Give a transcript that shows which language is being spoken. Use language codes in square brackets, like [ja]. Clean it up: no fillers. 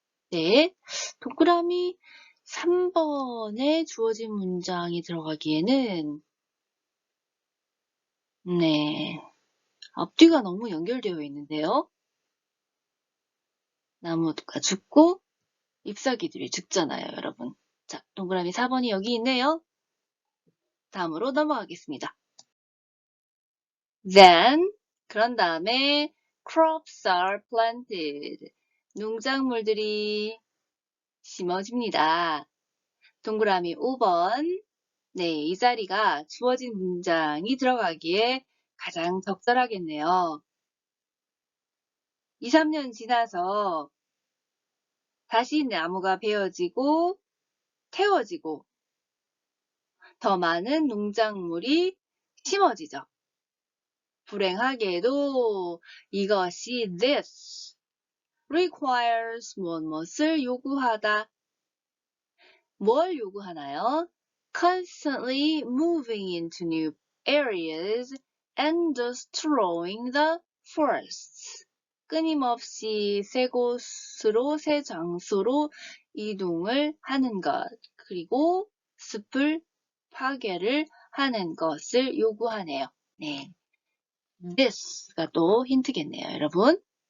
[ko] 네, 동그라미 3번에 주어진 문장이 들어가기에는 네, 앞뒤가 너무 연결되어 있는데요. 나무가 죽고 잎사귀들이 죽잖아요, 여러분. 자, 동그라미 4번이 여기 있네요. 다음으로 넘어가겠습니다. [en] Then, [ko] 그런 다음에 [en] crops are planted. [ko] 농작물들이 심어집니다. 동그라미 5번. 네, 이 자리가 주어진 문장이 들어가기에 가장 적절하겠네요. 2, 3년 지나서 다시 나무가 베어지고 태워지고 더 많은 농작물이 심어지죠. 불행하게도 이것이 [en] this requires [ko] 무엇을 요구하다. 뭘 요구하나요? [en] Constantly moving into new areas and destroying the forests. [ko] 끊임없이 새 곳으로, 새 장소로 이동을 하는 것, 그리고 숲을 파괴를 하는 것을 요구하네요. 네. this가 또 힌트겠네요, 여러분.